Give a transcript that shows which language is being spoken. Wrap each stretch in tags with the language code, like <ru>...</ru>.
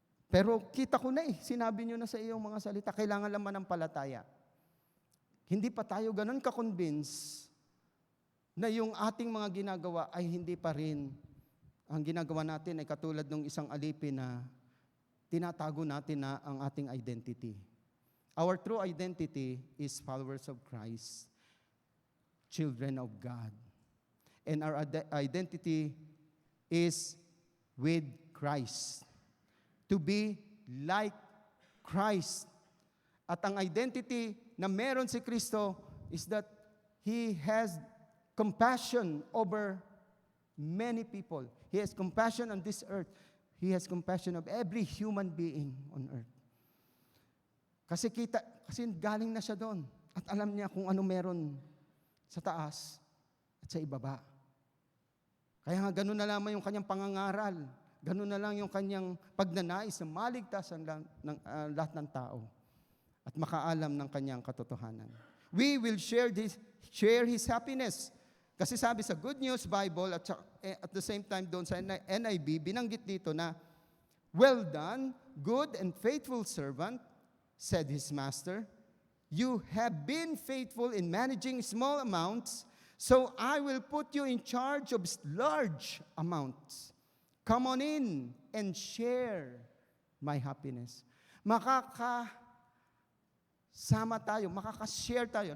<tl>Pero kita ko na sinabi nyo na sa iyong mga salita, kailangan lang manampalataya. Hindi pa tayo ganun ka-convince na yung ating mga ginagawa ay hindi pa rin, ang ginagawa natin ay katulad ng isang alipin na tinatago natin na ang ating identity.</tl> <en>Our true identity is followers of Christ, children of God. And our identity is with Christ. To be like Christ.</en> <tl>At ang identity na meron si Kristo</tl> <en>is that He has compassion over many people. He has compassion on this earth. He has compassion of every human being on earth.</en> <tl>Kasi galing na siya doon. At alam niya kung ano meron sa taas at sa ibaba. Kaya nga ganun na lamang yung kanyang pangangaral. Ganun na lang yung kanyang pagnanais na maligtas ang lahat ng tao. At makaalam ng kanyang katotohanan.</tl> <en>We will share His happiness.</en> <tl>Kasi sabi sa</tl> <en>Good News Bible at the same time</en> <tl>doon sa</tl> <en>NIV,</en> <tl>binanggit dito na,</tl> <en>well done, good and faithful servant, said his master. You have been faithful in managing small amounts, so I will put you in charge of large amounts. Come on in and share my happiness.</en> <tl>Makakasama tayo, makakashare tayo.</tl>